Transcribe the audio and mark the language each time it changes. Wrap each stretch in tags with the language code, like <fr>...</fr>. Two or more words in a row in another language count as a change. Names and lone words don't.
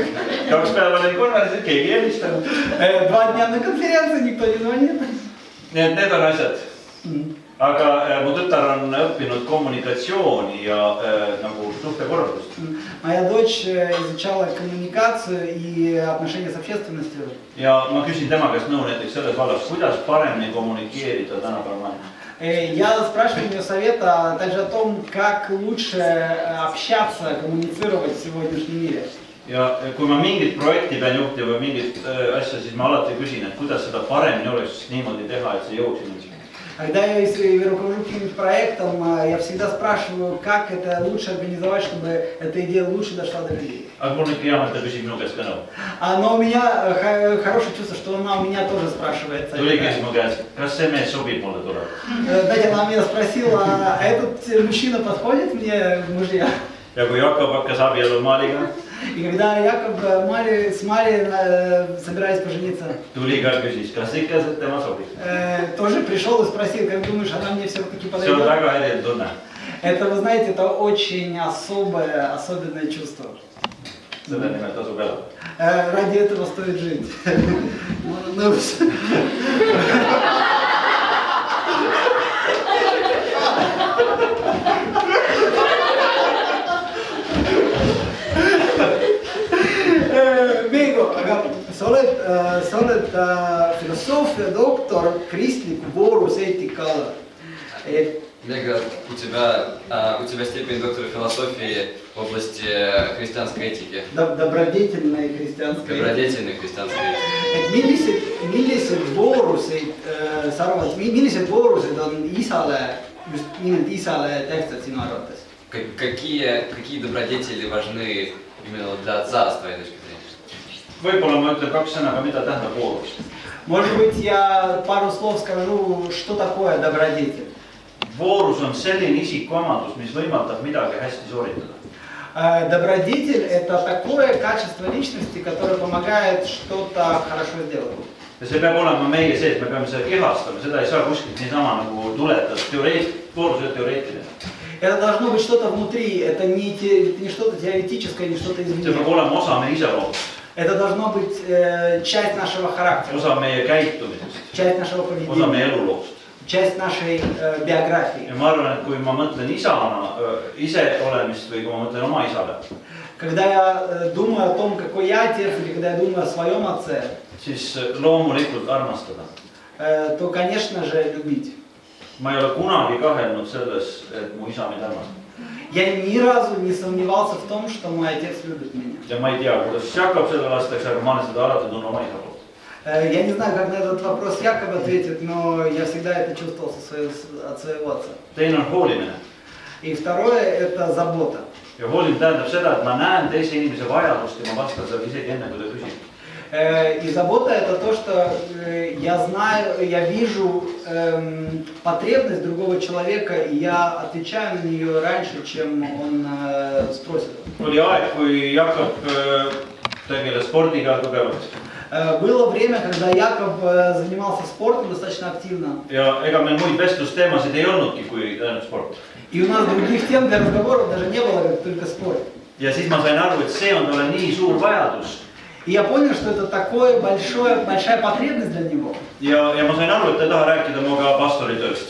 <et>2 päeva olin konverentsil, keegi ei helistanud.</et> <ru>2 дня на конференции, никто не звонит.</ru> <et>Nii et need on asjad. Aga mu tütar on õppinud kommunikatsiooni ja nagu suhtekorraldust.</et> <ru>Моя дочь изучала коммуникацию и отношения с общественностью.</ru> <et>Ja ma küsin tema käest nõu näiteks selles vallas, kuidas paremini kommunikeerida tänapäeval maailmas.</et> <ru>Я спрашиваю у нее совета также о том, как лучше общаться, коммуницировать в сегодняшнем мире.</ru> <et>Ja kui ma mingit projekti pean juhtima või mingit asja, siis ma alati küsin, et kuidas seda paremini oleks niimoodi teha, et see jõuaks inimesele.</et> <ru>Когда я руковожу каким-нибудь проектом, я всегда спрашиваю, как это лучше организовать, чтобы эта идея лучше дошла до людей.</ru> <et>Aga mul on ikka hea, et ta küsib minu käest ka nõu.</et> <ru>Но у меня хорошее чувство, что она у меня тоже спрашивает.</ru> <et>Tuli küsis mu käest, kas see mees sobib mulle tuleb.</et> <ru>Знаете, она меня спросила: а этот мужчина подходит мне в мужья?</ru> <et>Ja kui Jakob hakkas abielu Maaliga,</et> <ru>И когда Яков с Марией собирались пожениться,</ru> <et>tuli ka küsis, kas ikka see tema sobib.</et> <ru>тоже пришел и спросил: как думаешь, она мне все-таки</ru> <et>See on</et> <ru>подойдет?</ru> <et>väga eriline tunne.</et> <ru>Это, вы знаете, это очень особенное чувство.</ru> <et>Selle nimel tasub elada.</et> <ru>Ради этого стоит жить.</ru> <et>Veigo, aga sa oled filosoofia doktor, kristliku vooruse eetika alal.</et> <ru>Вега, у тебя степень доктора философии в области христианской этики. Добродетельной христиanской eetika. Добродетельной христиanской этики.</ru> <et>Millised voorused on isale, just nimelt isale tähtsad sinu arvates?</et> <ru>Какие добродетели важны именно для отца, с твоей точки зрения?</ru> <et>Võib-olla ma ütlen 2 sõna, aga mida tähendab voorus?</et> <ru>Может быть, я пару слов скажу, что такое добродетель.</ru> <et>Voorus on selline isikuomadus, mis võimaldab midagi hästi sooritada.</et> <ru>Добродетель – это такое качество личности, которое помогает что-то хорошо сделать.</ru> <et>Ja see peab olema meie sees, me peame seda kehastama, seda ei saa kuskilt niisama nagu tuletada, voorus on teoreetiline.</et> <ru>Это должно быть что-то внутри, это не что-то теоретическое, не что-то</ru> <et>See</et> <ru>извне.</ru> <et>peab olema osa meie iseloomust,</et> <ru>Это должно быть часть нашего характера,</ru> <et>osa meie käitumisest,</et> <ru>часть нашего</ru> <et>osa</et> <ru>поведения,</ru> <et>meie eluloost.</et> <ru>часть нашей биографии.</ru> <et>Ja ma arvan, et kui ma mõtlen isana, ise olemist või kui ma mõtlen oma isale,</et> <ru>Когда я думаю о том, какой я отец, или когда я думаю о своем отце,</ru> <et>siis loomulikult armastada.</et> <ru>то, конечно же, любить.</ru> <et>Ma ei ole kunagi kahelnud selles, et mu isa mind armastab.</et> <ru>Я ни разу не сомневался в том, что мой отец любит меня.</ru> <et>ja ma ei tea, kuidas Jakob sellele vastaks, aga ma olen seda alati tundnud oma isa poolt.</et> <ru>Я не знаю, как на этот вопрос Яков ответит, но я всегда это чувствовал от своего отца.</ru> <et>Teine on hoolimine.</et> <ru>И второе – это забота.</ru> <et>Ja hoolimine tähendab seda, et ma näen teise inimese vajadust ja ma vastan sellele isegi enne, kui ta küsib.</et> <ru>И забота – это то, что я знаю, я вижу потребность другого человека, и я отвечаю на нее раньше, чем он спросит.</ru> <et>Oli aeg, kui Jakob tegeles spordiga tugevalt.</et> <ru>Было время, когда Яков занимался спортом достаточно активно.</ru> <et>Ja ega meil muid vestlusteemasid ei olnudki, kui ainult sport.</et> <ru>И у нас других тем для разговоров даже не было, как только спорт.</ru> <et>Ja siis ma sain aru, et see on talle nii suur vajadus.</et> <ru>И я понял, что это такое большая потребность для него.</ru> <et>Ja ma sain aru, et ta ei taha rääkida minuga pastoritööst.</et>